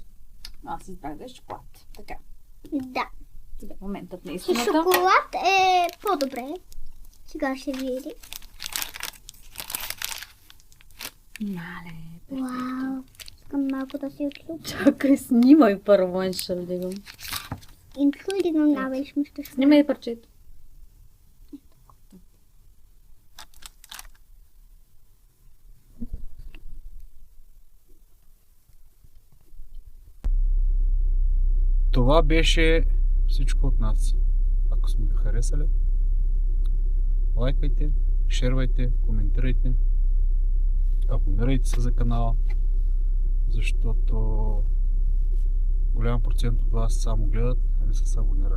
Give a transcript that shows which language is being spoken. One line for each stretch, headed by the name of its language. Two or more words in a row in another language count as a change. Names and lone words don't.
Bulgarian: Аз избрах да е шоколад. Така. Да. Сега е моментът на С истината. шоколад е по-добре. Сега ще види. Мале. Вау. Искам малко да си отлюбя. Чакай, снимай първо, ще вдигам.
German: Entschuldigung, aber ich möchte schon.
Bulgarian: Снимай парчето. Това беше всичко от нас. Ако сме ви харесали, лайкайте, шервайте, коментирайте, абонирайте се за канала, защото голям процент от вас само гледат, а не са се абонирали.